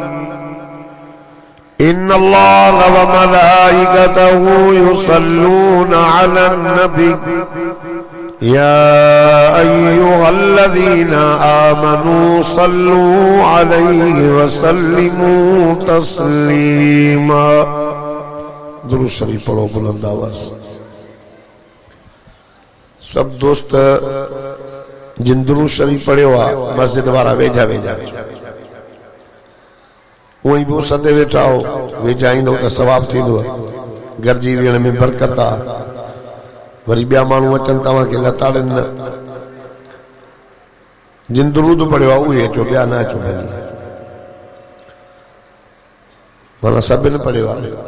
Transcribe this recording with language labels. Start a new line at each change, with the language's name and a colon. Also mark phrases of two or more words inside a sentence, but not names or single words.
Arabic: إن الله وملائكته يصلون على النبي يا أيها الذين آمنوا صلوا عليه وسلموا تسليما درود
Sindhi: शरीफ पढ़ो बुलंद आवाज सब दोस्त जिन दुरूद शरीफ पढ़ियो आहे मस्जिद वारा वेझा वेझा उही बि सदे वेठा हो वेझा ईंदो त सवाब थींदो गरजी वेहण में बरकत आहे वरी ॿिया माण्हू अचनि तव्हांखे लताड़नि न जिन दुरूद पढ़ियो आहे उहे अचो ॿिया न अचो भली माना सभिनि पढ़ियो आहे